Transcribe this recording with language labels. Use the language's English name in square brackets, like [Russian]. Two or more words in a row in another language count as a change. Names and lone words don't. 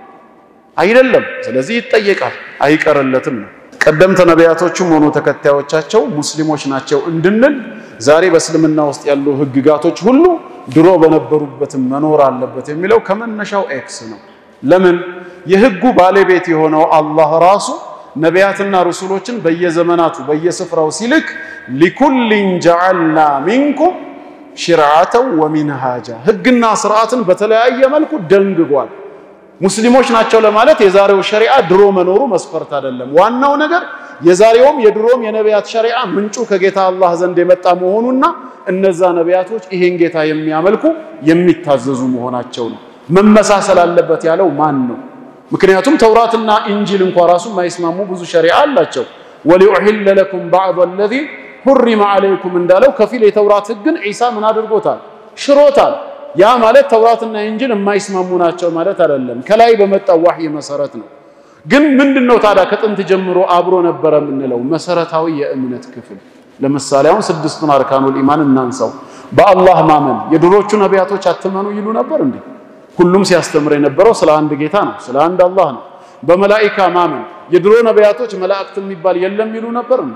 [Amharic] አይደለም ስለዚህ ይጠየቃል አይቀርለትም ነው ቀደምት ነቢያቶችም ሆኖ ተከታዮቻቸው ሙስሊሞች ናቸው እንድንል ዛሬ በእስልምና ውስጥ ያሉ ህግጋቶች ሁሉ ድሮ በነበሩበት መኖር አለበት የሚለው ከመነሻው ኤክስ ነው ለምን የህጉ ባለቤት የሆነው አላህ ራሱ ነቢያትና ረሱሎችን በየዘመናቱ በየስፍራው ሲልክ [Arabic] لكلٍ جعلنا منكم شرعة ومنهاجا [Amharic] ህግና ስርዓትን በተለያየ መልኩ ደንግጓል ሙስሊሞች ናቸው ለማለት የዛሬው ሸሪዓ ድሮ መኖሩ መስፈርት አይደለም ዋናው ነገር የዛሬውም የድሮም የነቢያት ሸሪዓ ምንጩ ከጌታ አላህ ዘንድ የመጣ መሆኑና እነዛ ነቢያቶች ይሄን ጌታ የሚያመልኩ የሚታዘዙ መሆናቸው ነው መመሳሰል አለበት ያለው ማን ነው ምክንያቱም ተውራትና ኢንጂል እንኳን ራሱ ማይስማሙ ብዙ ሸሪዓ አላቸው ወሊኡሂል [Arabic] لكم بعض الذي حرم عليكم [Amharic] እንዳለው ከፊል የተውራት ህግን ኢሳ ምን አድርጎታል ሽሮታል ያ ማለት ተውራትና ኢንጂል የማይስማሙ ናቸው ማለት አይደለም ከላይ በመጣው ወህይ መሰረት ነው ግን ምንድነው ታዲያ ከጥንት ጀምሮ አብሮ ነበር የምንለው መሰረታዊ የእምነት ክፍል ለምሳሌ አሁን ስድስቱን [Arabic] أركان الإيمان [Amharic] እናንሳው በአላህ ማመን የድሮቹ ነቢያቶች አትመኑ ይሉ ነበር እንዴ ሁሉም ሲያስተምር የነበረው ስለ አንድ ጌታ ነው ስለ አንድ አላህ ነው በመላእክት ማመን የድሮ ነቢያቶች መላእክት የሚባል የለም ይሉ ነበር